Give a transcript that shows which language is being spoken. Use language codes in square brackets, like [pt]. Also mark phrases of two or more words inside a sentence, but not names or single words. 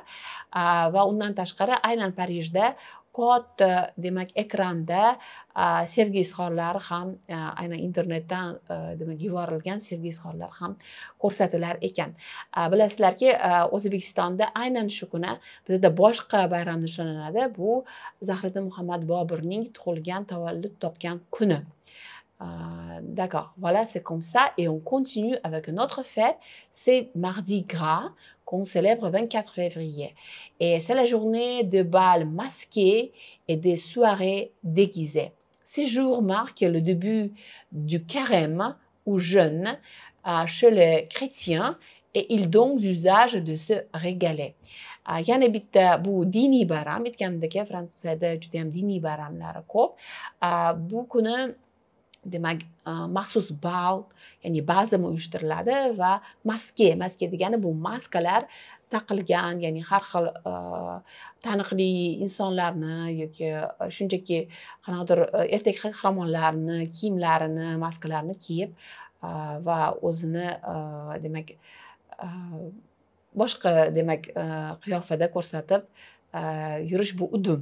[uz] Va undan tashqari aynan Parijda katta demak ekranda sevgi izhorlari ham aynan internetdan demak yuborilgan sevgi izhorlari ham ko'rsatilar ekan. Bilasizlarki, O'zbekistonda aynan shu kuni bizda boshqa bayram nishonlanadi. Bu Zahiriddin Muhammad Boburning tug'ilgan, tavallud topgan kuni. [fr] D'accord, voilà, c'est comme ça. Et on continue avec une autre fête, c'est Mardi Gras, qu'on célèbre le 24 février. Et c'est la journée de bal masqués et des soirées déguisées. Ces jours marquent le début du carême ou jeûne chez les chrétiens et ils donnent l'usage de se régaler. [uz] Yana bitta bu diniy bayram, aytganimdek, Fransiyada juda ham diniy bayramlari ko'p. Bu kuni demak maxsus bal, ya'ni bazm uyushtiriladi va maske degani bu maskalar taqilgan, ya'ni har xil taniqli insonlarni yoki shunchaki qanaqadir ertak qahramonlarni kiyimlarini, maskalarini kiyib va o'zini demak boshqa demak qiyofada ko'rsatib yurish bu udum.